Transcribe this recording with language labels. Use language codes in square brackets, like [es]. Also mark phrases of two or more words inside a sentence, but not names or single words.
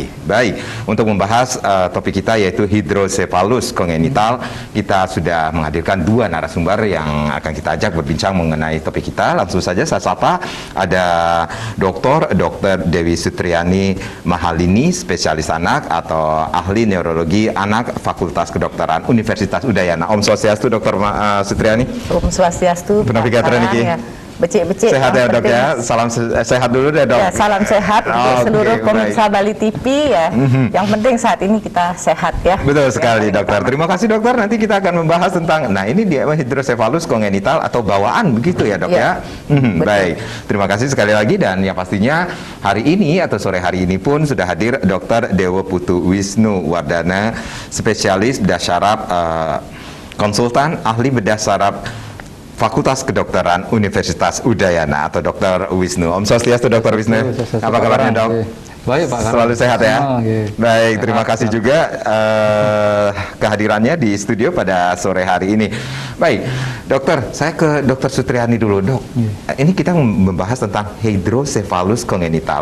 [id] Baik, untuk membahas topik kita yaitu hidrosefalus kongenital, kita sudah menghadirkan dua narasumber yang akan kita ajak berbincang mengenai topik kita. Langsung saja saya sapa, ada Dr. Dewi Sutriani Mahalini, spesialis anak atau ahli neurologi anak Fakultas Kedokteran Universitas Udayana. [ban] Om Swastiastu, Dr. Sutriani. Om Swastiastu. Penavigator Niki. Becik-becik. [id] Sehat ya dok ya, salam sehat dulu deh dok. Ya, salam sehat untuk seluruh pemirsa Bali TV ya. Yang penting saat ini kita sehat ya. Betul sekali dokter. Terima kasih dokter. Nanti kita akan membahas tentang, nah ini dia hidrosefalus kongenital atau bawaan begitu ya dok ya. Baik, terima kasih sekali lagi, dan yang pastinya hari ini atau sore hari ini pun sudah hadir Dr. Dewo Putu Wisnu Wardana, spesialis bedah syaraf, konsultan ahli bedah syaraf Fakultas Kedokteran Universitas Udayana atau Dr. Wisnu. [ban] Om Swastiastu [id] Dr. Wisnu. Apa kabarnya dok? Baik Pak. Selalu sehat ya? Baik, terima kasih juga kehadirannya di studio pada sore hari ini. Baik, dokter, saya ke Dr. Sutriani dulu dok. Ini kita membahas tentang hidrosefalus kongenital.